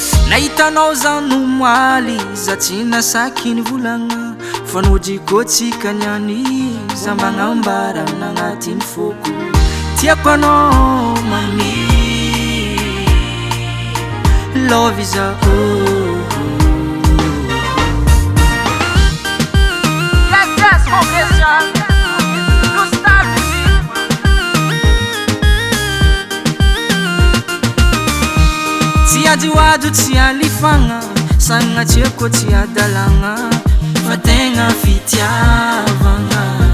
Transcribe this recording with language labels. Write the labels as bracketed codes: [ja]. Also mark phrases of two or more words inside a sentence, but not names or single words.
[mg] Nahitanao zano moaly za tsy nasaky ny volagna fanojiko tsika niany za magnambara nagnatin'ny foko tiako anao mami [en] love is a [mg] Jiwadu tsy alifagna sagna tiako tsy adalagna fa tegna fitiavagna